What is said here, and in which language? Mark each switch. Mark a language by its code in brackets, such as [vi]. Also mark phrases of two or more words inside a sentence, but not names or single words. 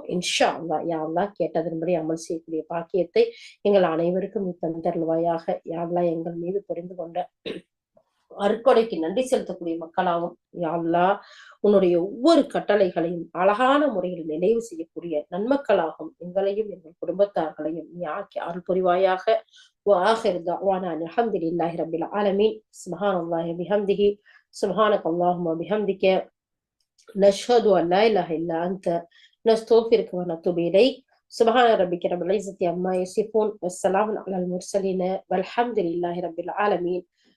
[ar] إن شاء الله, يا الله [ta] கேட்டதன்படி அமல் செய்யக்கூடிய பாக்கியத்தை எங்கள் அனைவருக்கும் நீ தந்தருள்வாயாக. [ar] يا الله, [ta] எங்கள் மீது புரிந்து கொண்ட அருட்கொடைக்கு நன்றி செலுத்தக்கூடிய மக்களாகும். [ar] يا الله, [ta] உன்னுடைய ஒவ்வொரு கட்டளைகளையும் அழகான முறையில் நினைவு செய்யக்கூடிய நன்மக்களாகும் எங்களையும் எங்கள் குடும்பத்தார்களையும் நீ ஆக்கி அருள் புரிவாயாக. [ar] وآخر دعوانا الحمد لله رب العالمين. سبحان الله بحمده سبحانك اللهم وبحمدك نشهد أن لا إله إلا أنت نستغفرك ونتوب إليك. سبحان ربك رب العزة عما يصفون والسلام على المرسلين والحمد لله رب العالمين.